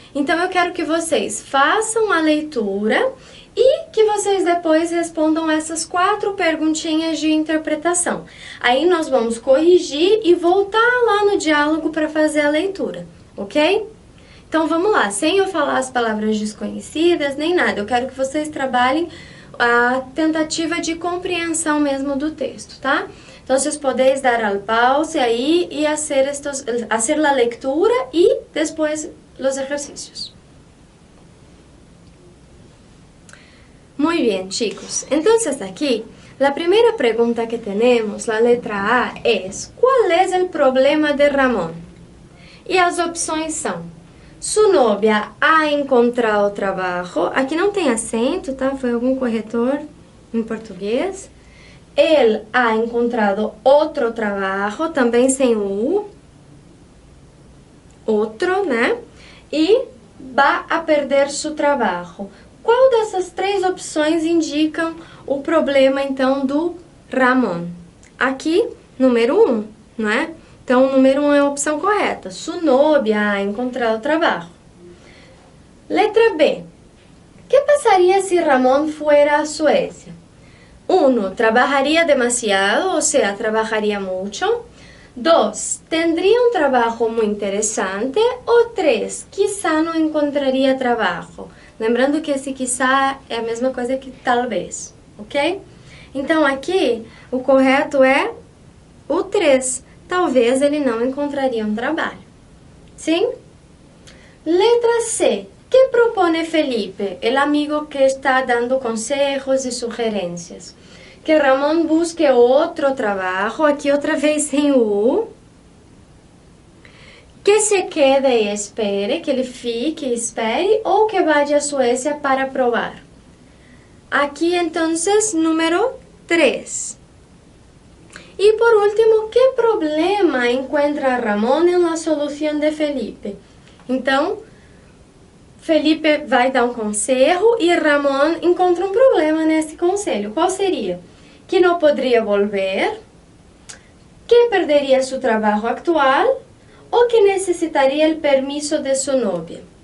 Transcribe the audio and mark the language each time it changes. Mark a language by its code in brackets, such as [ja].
[pt] Então eu quero que vocês façam a leitura e que vocês depois respondam essas 4 perguntinhas de interpretação. Aí nós vamos corrigir e voltar lá no diálogo para fazer a leitura, ok? Então vamos lá, sem eu falar as palavras desconhecidas nem nada, eu quero que vocês trabalhem a tentativa de compreensão mesmo do texto, tá? [es] Entonces podéis dar al pause ahí y hacer la lectura y después los ejercicios. Muy bien, chicos. Entonces aquí, la primera pregunta que tenemos, la letra A, es ¿cuál es el problema de Ramón? Y las opciones son: su novia ha encontrado trabajo. [pt] Aqui não tem acento, tá? Foi algum corretor em português. [es] Él ha encontrado otro trabajo, [pt] também sem U, outro, né? [es] E va a perder su trabajo. [pt] Qual dessas 3 opções indicam o problema, então, do Ramon? Aqui, número 1, não é? Então, o número 1 é a opção correta. [es] Su novia ha encontrado trabajo. Letra B. ¿Qué pasaría si Ramón fuera a Suecia? 1. Trabajaría demasiado, o sea, trabajaría mucho. 2. Tendría un trabajo muy interesante. O 3. Quizá no encontraría trabajo. [pt] Lembrando que esse quizá é a mesma coisa que talvez, ok? Então aqui o correto é o 3. Talvez ele não encontraria um trabalho. Sim? Letra C. [es] ¿Qué propone Felipe, el amigo que está dando consejos y sugerencias? Que Ramón busque otro trabajo, aquí otra vez [pt] sem U. [es] Que se quede [pt] e espere, que ele fique e espere, ou [es] que vaya a Suécia para probar. [pt] Aqui, entonces, número 3. [es] Y por último, ¿qué problema encuentra Ramón en la solución de Felipe? [pt] Então, Felipe vai dar um conselho e Ramón encontra um problema nesse conselho. Qual seria? Que não poderia volver, que perderia seu trabalho atual ou que necessitaria o permiso de sua novia.